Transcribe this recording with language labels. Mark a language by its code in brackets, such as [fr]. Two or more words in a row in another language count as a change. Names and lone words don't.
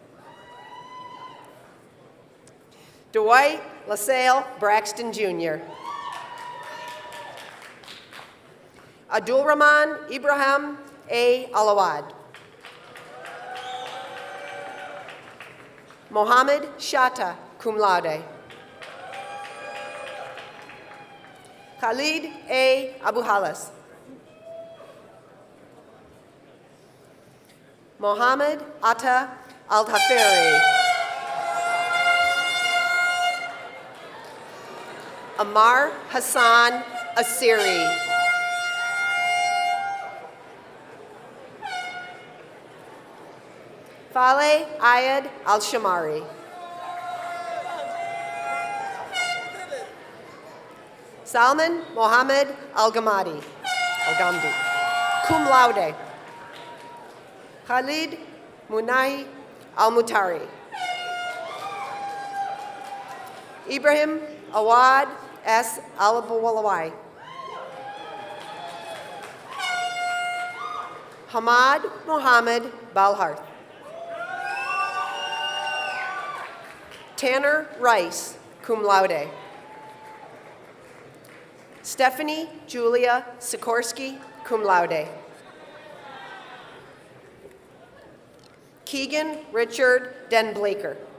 [en] Dwight LaSalle Braxton Jr. Abdulrahman Ibrahim A. Alawad. Mohammed Shatta, [la] cum laude. [en] Khalid A. Abu Halas. Mohammed Atta Al-Haferi. Amar Hassan Asiri. Faleh Ayad Al-Shamari. Salman Mohammed Al-Ghamdi, [la] cum laude. [en] Khalid Munahi Al-Mutari. Ibrahim Awad S. Al-Bawalawai. Hamad Mohammed Balharth. Tanner Rice, [la] cum laude. [en] Stephanie Julia Sikorsky, [la] cum laude. [en] Keegan Richard Denblaker.